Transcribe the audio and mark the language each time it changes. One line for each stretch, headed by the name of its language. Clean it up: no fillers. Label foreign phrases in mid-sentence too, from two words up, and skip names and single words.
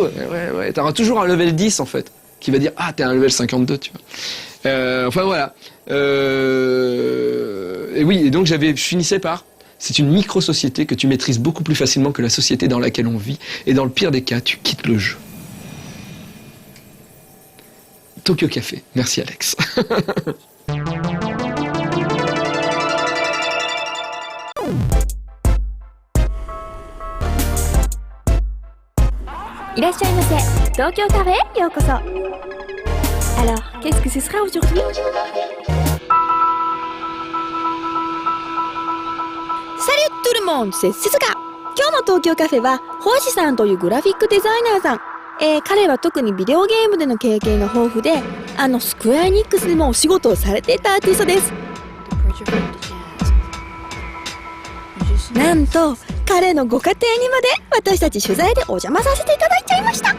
French: Ouais, t'auras toujours un level 10 en fait, qui va dire ah t'es un level 52, tu vois. Enfin voilà. Et oui, et donc je finissais par, c'est une micro-société que tu maîtrises beaucoup plus facilement que la société dans laquelle on vit. Et dans le pire des cas, tu quittes le jeu. Tokyo Café. Merci Alex.
Japanese: いらっしゃいませ。東京カフェへようこそ。
French: Alors, qu'est-ce que ce sera aujourd'hui? Salut tout le monde, c'est Suzuka.
Japanese: 今日の東京カフェは星さんというグラフィックデザイナーさん。彼は特にビデオゲームでの経験が豊富で、スクエアエニックスでもお仕事をされていたアーティストです。なんと彼のご家庭にまで私たち取材でお邪魔させていただいちゃいました。